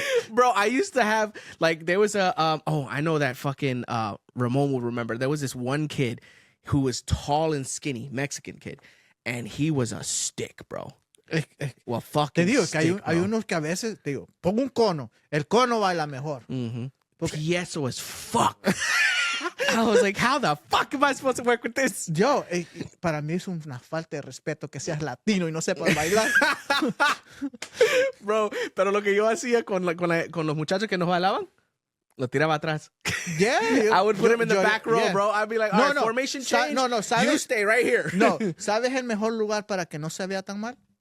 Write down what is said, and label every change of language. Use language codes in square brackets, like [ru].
[en] Bro, I used to have, like, there was a, I know that fucking Ramon will remember. There was this one kid who was tall and skinny, Mexican kid, and he was a stick, bro. Well, fucking [es] te digo [en] stick, [es] que hay unos que a veces, te digo, pongo un cono, el cono baila mejor. [en] Tieso as fuck. I was like, how the fuck am I supposed to work with this? [es] Yo, para mí es una falta de respeto que seas latino y no sepas bailar. Bro, pero lo que yo hacía con los muchachos que nos bailaban, lo tiraba atrás. [en] Yeah. I would put him in the back row, bro. I'd be like, all right, formation change. [es] ¿sabes? [en] You stay right here. [es] No, ¿sabes el mejor lugar para que no se vea tan mal?